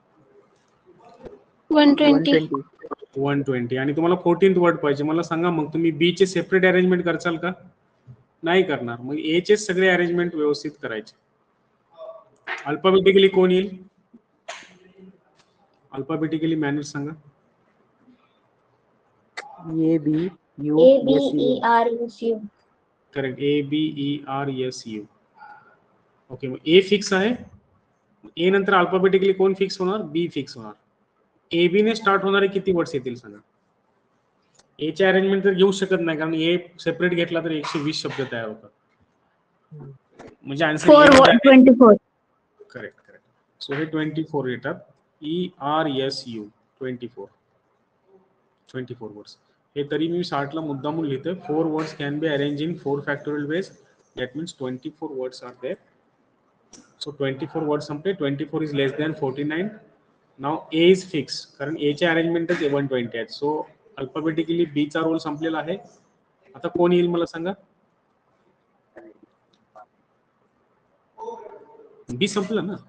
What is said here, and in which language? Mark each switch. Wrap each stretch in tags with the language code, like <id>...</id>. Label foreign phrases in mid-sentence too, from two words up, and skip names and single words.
<mr>120. 120. आणि तुम्हाला 14th वर्ड पाहिजे. मला सांगा मग तुम्ही बी चे</mr> <en>separate arrangement</en> <mr>करचाल का? नाही करणार. मग ए चे सगळे अरेंजमेंट व्यवस्थित करायचे. अल्फाबेटिकली कोण येईल?</mr> <en>alphabetically manage</en> <mr>सांगा.</mr> <en>A B U A B S E U. R S U.</en> <mr>करेक्ट. ABERSU. ओके, मग ए फिक्स आहे. ए नंतर अल्फाबेटिकली कोण फिक्स होणार? बी फिक्स होणार. ए बी ने स्टार्ट होणारे किती वर्ड्स येतील सांगा? ए चे अरेंजमेंट तर घेऊ शकत नाही, कारण ए सेपरेट घेतला तर 120 शब्द तयार होतात. म्हणजे आन्सर 24.</mr> <en>correct correct.</en> <mr>सो हे 24 येतात. ERSU 24 वर्ड्स. हे तरी मी 60 ला मुद्दामून लिहितोय.</mr> <en>4 words can be arrange in 4 factorial ways. that means 24 words are there. so 24 words संपले. 24 is less than 49. now A is fix,</en> <mr>कारण ए चे अरेंजमेंटच 120 आहेत.</mr> <en>so alphabetically</en> <mr>बी चा रोल संपलेला आहे. आता कोण येईल मला सांगा? बी संपलं ना.</mr>